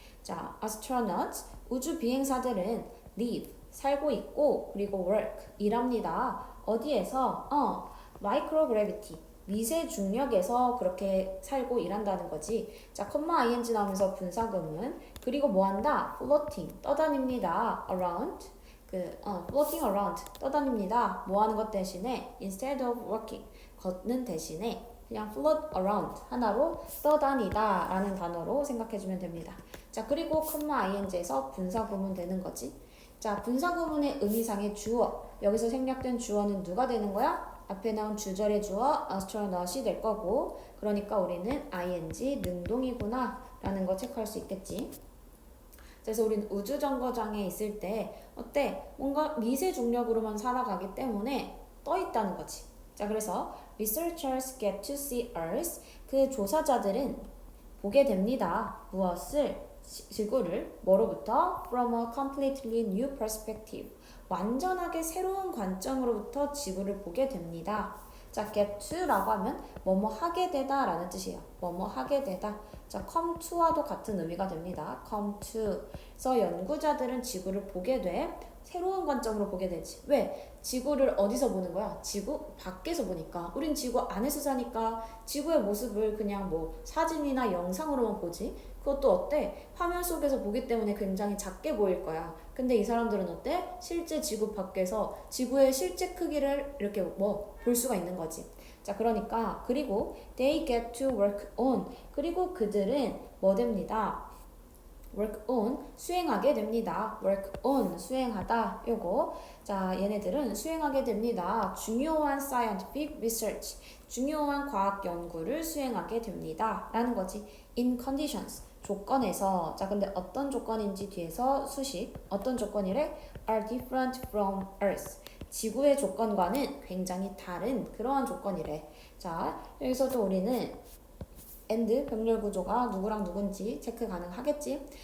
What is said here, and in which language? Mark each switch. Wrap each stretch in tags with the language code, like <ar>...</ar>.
<ko>자, astronauts 우주 비행사들은 live 살고 있고 그리고 work 일합니다. 어디에서? microgravity 미세 중력에서 그렇게 살고 일한다는 거지. 자, 컴마 ing 나오면서 분사구문. 그리고 뭐 한다? floating 떠다닙니다.</ko> <en>around floating around</en> <ko>떠다닙니다. 뭐 하는 것 대신에</ko> <en>instead of walking</en> <ko>걷는 대신에 그냥</ko> <en>float around</en> <ko>하나로 떠다니다 라는 단어로 생각해주면 됩니다. 자, 그리고 컴마 ing에서 분사구문 되는 거지. 자, 분사구문의 의미상의 주어 여기서 생략된 주어는 누가 되는 거야? 앞에 나온 주절의 주어 astronaut이 될 거고 그러니까 우리는 ing 능동이구나 라는 거 체크할 수 있겠지. 그래서 우리는 우주정거장에 있을 때 어때? 뭔가 미세 중력으로만 살아가기 때문에 떠 있다는 거지. 자, 그래서</ko> <en>researchers get to see Earth.</en> <ko>그 조사자들은 보게 됩니다. 무엇을? 지구를 뭐로부터?</ko> <en>From a completely new perspective.</en> <ko>완전하게 새로운 관점으로부터 지구를 보게 됩니다. 자, get to라고 하면 뭐뭐 하게 되다 라는 뜻이에요. 뭐뭐 하게 되다. 자, come to와도 같은 의미가 됩니다.</ko> <en>come to.</en> <ko>그래서 연구자들은 지구를 보게 돼. 새로운 관점으로 보게 되지. 왜? 지구를 어디서 보는 거야? 지구 밖에서 보니까. 우린 지구 안에서 사니까 지구의 모습을 그냥 뭐 사진이나 영상으로만 보지. 그것도 어때? 화면 속에서 보기 때문에 굉장히 작게 보일 거야. 근데 이 사람들은 어때? 실제 지구 밖에서 지구의 실제 크기를 이렇게 뭐 볼 수가 있는 거지. 자, 그러니까 그리고</ko> <en>they get to work on.</en> <ko>그리고 그들은 뭐 됩니다. work on 수행하게 됩니다. work on 수행하다 요거. 자, 얘네들은 수행하게 됩니다. 중요한</ko> <en>scientific research</en> <ko>중요한 과학 연구를 수행하게 됩니다. 라는 거지.</ko> <en>in conditions</en> <ko>조건에서. 자, 근데 어떤 조건인지 뒤에서 수식 어떤 조건이래?</ko> <en>are different from earth</en> <ko>지구의 조건과는 굉장히 다른 그러한 조건이래. 자, 여기서도 우리는 and 병렬 구조가 누구랑 누군지 체크 가능하겠지.</ko>